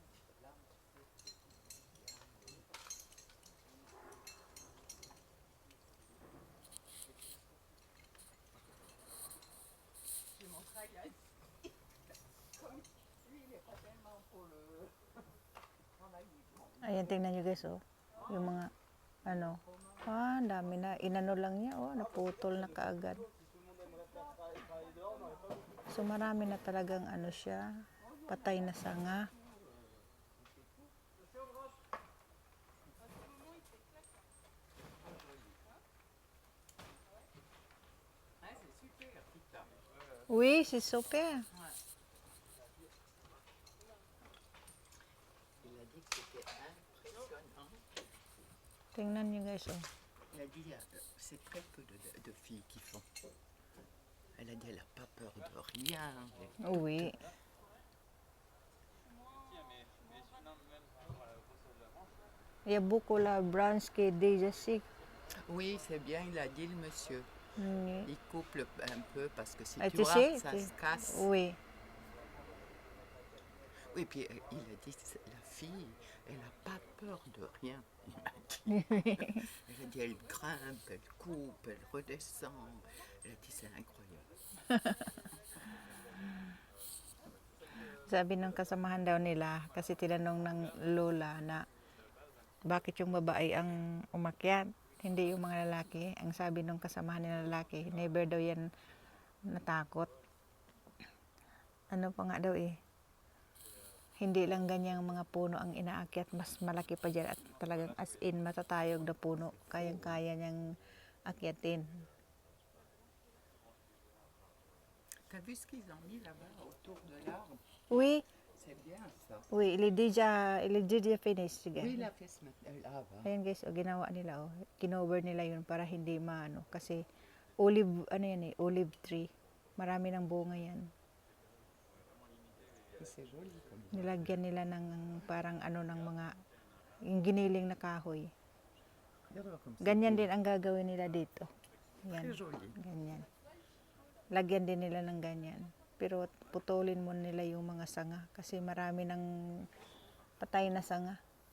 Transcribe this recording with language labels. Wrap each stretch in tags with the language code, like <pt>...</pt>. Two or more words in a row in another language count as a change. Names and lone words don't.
<fr>Je montrerai à Yannick. Comme lui, il n'est pas tellement pour le travailler.</fr> <tl>Ayan, tingnan nyo guys, oh. Yung mga, ano, ang dami na. Inano lang niya, oh. Naputol na kaagad. So, marami na talagang, ano siya, patay na sanga.</tl> <fr>Hein, c'est super, Tita. Oui, c'est super. Il a dit que c'était impressionnant.</fr> <tl>Tingnan nyo guys, oh.</tl> <fr>Elle a dit, c'est très peu de filles qui font. Elle a dit, elle n'a pas peur de rien. Oui. Il y a beaucoup la branche qui est déjà sec. Oui, c'est bien, il a dit le monsieur. Oui. Il coupe un peu parce que si Ah, tu tu vois, sais, ça se casse. Oui. Oui, puis il a dit, la fille, elle n'a pas peur de rien. Il m'a dit. Elle a dit, elle grimpe, elle coupe, elle redescend. Elle a dit, c'est incroyable.</fr> <tl>Sabi ng kasamahan daw nila, kasi tinanong ng lola na bakit yung babae ang umakyat, hindi yung mga lalaki. Ang sabi ng kasamahan ng lalaki, never daw yan natakot. Ano pa nga daw hindi lang ganyang mga puno ang inaakyat, mas malaki pa dyan at talagang</tl> <en>as in</en> <tl>matatayog na puno, kayang-kaya niyang akyatin.</tl> <fr>T'as vu ce qu'ils ont mis là-bas autour de l'arbre? Oui, C'est bien ça. oui, il est déjà finished.</fr> <tl>Sige.</tl> <fr>Oui, il a fait ce matin. Là-bas.</fr> <tl>Ayan guys, ginawa nila, kinover nila yun para hindi maano, kasi</tl> <en>olive, olive tree.</en> <tl>Marami ng bunga yan.</tl> <fr>C'est joli comme ça.</fr> <tl>Nilagyan nila ng parang ng mga, yung giniling na kahoy.</tl> <fr>Regarde comme ça.</fr> <tl>Ganyan din ang gagawin nila dito. Yan,</tl> <fr>Très joli.</fr> <tl>ganyan. Lagyan din nila ng ganyan. Pero putulin mo nila yung mga sanga kasi marami ng patay na sanga.</tl>